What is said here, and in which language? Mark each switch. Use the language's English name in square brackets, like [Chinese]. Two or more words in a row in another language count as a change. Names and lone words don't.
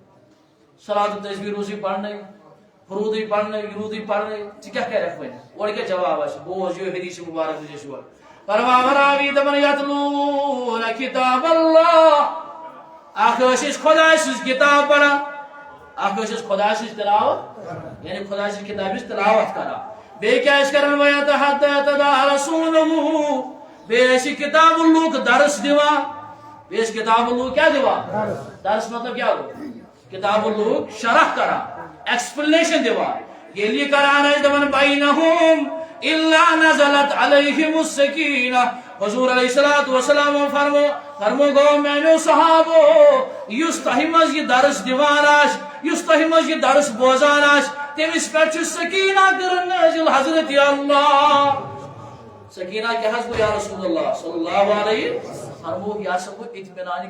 [Kashmiri] صلاتُ تسبیح روٗزی پرنے روٗدٕے پرنے یہِ روٗدٕے پرنے ژٕ کیٛاہ کرکھ وۄنۍ اورٕ کیٛاہ جواب آسہِ بوز یہِ حدیث مبارک وٕچھ اَسہِ یورٕ فرماوان راوی دپان [Arabic] یتلوٗنَ کِتاب اللہ [Kashmiri] اکھ ٲسۍ أسۍ خۄداے سٕنٛز کِتاب پران اکھ ٲسۍ أسۍ خۄداے سٕنٛز تلاوت یعنی خۄداے سٕنٛز کِتابہِ ہٕنٛز تلاوت کران بیٚیہِ کیٛاہ ٲسۍ کران وَیَتَحَدَّثُونَ بیٚیہِ ٲسۍ یہِ کِتاب اللہُک درس دِوان بیٚیہِ ٲسۍ کِتاب اللہُک کیٛاہ دِوان درس مطلب کیٛاہ گوٚو کِتاب اللہُک شرح کران ایکسپلینیشن دِوان ییٚلہِ یہِ کران ٲسۍ دپان [Arabic] بَینَہُم إِلَّا نَزَلَتْ عَلَيْهِمُ السَّکِینَةُ [Kashmiri] حضور [Arabic] علیہ الصلوۃ والسلام [Kashmiri] فرمو گو میانیو صحابو یُس تۄہہِ منٛز یہِ درس دِوان آسہِ یُس تۄہہِ منٛز یہِ درس بوزان آسہِ تٔمِس پٮ۪ٹھ چھُ سکیٖنہ کران نٲزِل حضرت اللہ سکیٖنہ کیٛاہ حظ گوٚو [Arabic] یا رسول اللہ صلی اللہ علیہ [Kashmiri] فرمو یہِ ہسا گوٚو اطمینانِ